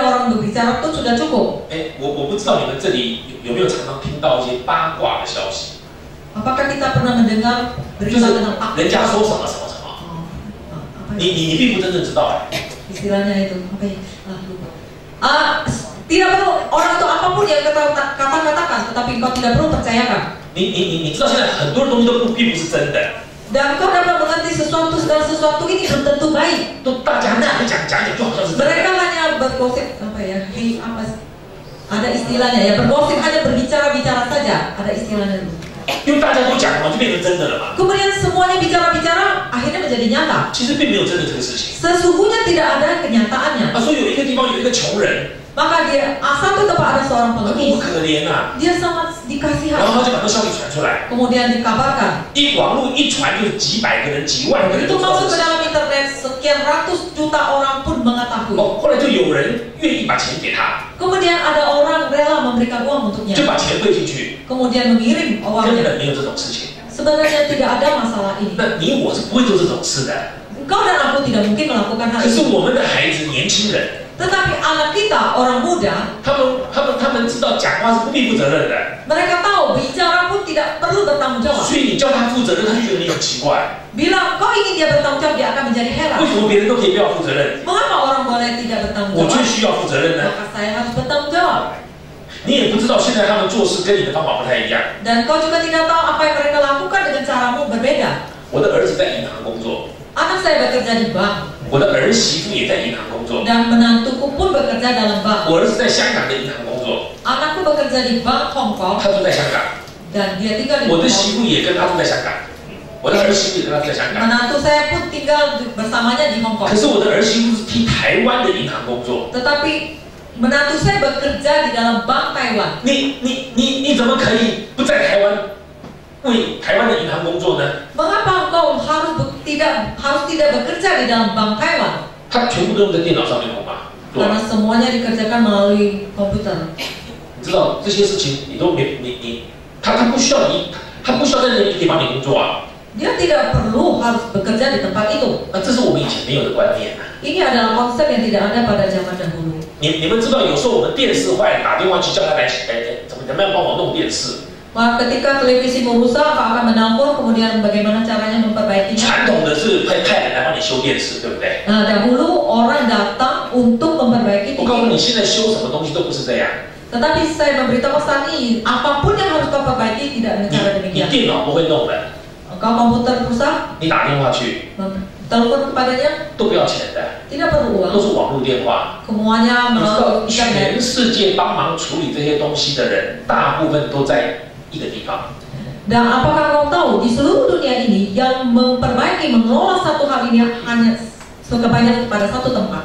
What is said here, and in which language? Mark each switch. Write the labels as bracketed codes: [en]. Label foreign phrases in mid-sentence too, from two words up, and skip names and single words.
[id] orang berbicara itu sudah cukup. [zh] 我不知道你们这里有没有常常听到一些八卦的消息。 [id] Apakah kita pernah mendengar berita tentang fakta? [zh] 人家说什么什么什么，你并不真正知道 [id] istilahnya itu apa ya? Lupa. Tidak perlu orang itu apapun yang katakan, tetapi engkau tidak perlu percayakan. [zh] 你知道现在很多东西都并不是真的。 [id] Dan kau dapat mengerti segala sesuatu ini belum tentu baik. [zh] 都大家讲就好像是真的。 [id] Mereka hanya bergosip apa ya? Ada istilahnya ya, bergosip hanya berbicara-bicara saja. Ada istilahnya itu. [zh] 因为大家都讲了嘛，就变成真的了嘛。 [id] Kemudian semuanya bicara-bicara, akhirnya menjadi nyata. [zh] 其实并没有真的这个事情。 [id] Sesungguhnya tidak ada kenyataannya. [zh] 所以有一个地方有一个穷人， [id] Maka dia satu tempat ada seorang [zh] 多 [id] pengemis. [zh] 可怜啊！ [id] Dia sangat [zh] 然 [id] dikasihan. [zh] 后他就把这消息传出来， [id] Kemudian dikabarkan. [zh] 网络一传就是几百个人、几万个人 [id] Itu [zh] 都知道 [id] masuk [zh] 这 [id] ke [zh] 个事 [id] dalam internet, sekian ratus juta orang pun mengetahui. [zh] 后来就有人愿意把钱给他， [id] Kemudian ada orang rela memberikan uang untuknya. [zh] 就把钱汇进去， [id] Kemudian mengirim [zh] 根 [id] uangnya. [zh] 本没有这种事情。 [id] Sebenarnya tidak ada masalah ini. [zh] 那你我是不会做这种事的。 [id] Engkau dan aku tidak mungkin melakukan hal [zh] 可是 [id] itu. [zh] 我们的孩子、年轻人， [id] Tetapi anak kita, orang muda, [zh] 他们知道讲话是不必负责任的， [id] mereka tahu bicara pun tidak perlu bertanggung jawab. [zh] 所以你叫他负责任，他就觉得你很奇怪。 [id] Bila kau ingin dia bertanggung jawab, dia akan menjadi [zh] 为 [id] heran. [zh] 什么别人都可以不要负责任， [id] Mengapa orang boleh tidak bertanggung [zh] 我却 [id] jawab? [zh] 需要负责任呢？ [id] Maka saya harus bertanggung jawab. [zh] 你也不知道现在他们做事跟你的方法不太一样。 [id] Dan kau juga tidak tahu apa yang mereka lakukan dengan caramu berbeda. [zh] 我的儿子在银行工作， [id] Anak saya bekerja di bank [zh] 我的儿媳妇也在银行工作， [id] dan menantuku pun bekerja dalam bank. [zh] 我儿子在香港的银行工作， [id] Anakku bekerja di bank Hong Kong [zh] 他住在香港， [id] dan dia tinggal di [zh] 我 [id] Hong [zh] 的 [id] Kong. [zh] 媳妇也跟他住在香港，我的儿媳妇也跟他住在香港。 [id] Menantu saya pun tinggal bersamanya di Hong [zh] 可 [id] Kong. [zh] 是我的儿媳妇是替台湾的银行工作， [id] Tetapi menantu saya bekerja di dalam bank Taiwan. [zh] 你怎么可以不在台湾为台湾的银行工作呢？ [id] Mengapa engkau harus tidak bekerja di dalam bank Taiwan? [zh] 他全部都用在电脑上面弄嘛，对 [id] Karena [zh] 吧？ [id] semuanya dikerjakan melalui komputer. [zh] 你知道这些事情你都没他不需要你，他不需要在那个地方你工作啊。 [id] Dia tidak perlu harus bekerja di tempat itu. [zh] 那这是我们以前没有的观念啊。 [id] Ini adalah konsep yang tidak ada pada zaman dahulu. [zh] 你们知道，有时候我们电视坏了，打电话去叫他来，怎么样帮我弄电视？ [id] Maka ketika televisi merusak, kau akan menelpon, kemudian bagaimana caranya memperbaikinya. [zh] 传统的是会派人来帮你修电视，对不对？ [id] Nah, dahulu orang datang untuk memperbaiki [zh] 我告诉 [id] TV. [zh] 你，现在修什么东西都不是这样。 [id] Tetapi saya memberitahu saat ini, apapun yang harus kau perbaiki tidak dengan cara [zh] 你 [id] demikian. [zh] 电脑不会弄的， [id] Kau komputer rusak, [zh] 你打电话去 [id] telepon kepadanya [zh] 都不要钱的， [id] tidak perlu [zh] 都 [id] uang. [zh] 是网络电话。 [id] Semuanya [zh] 你知道， [id] melalui internet. [zh] 全世界帮忙处理这些东西的人，大部分都在一个地方。 [id] Dan apakah kau tahu di seluruh dunia ini yang memperbaiki, mengelola satu hal ini hanya sebanyak pada satu tempat.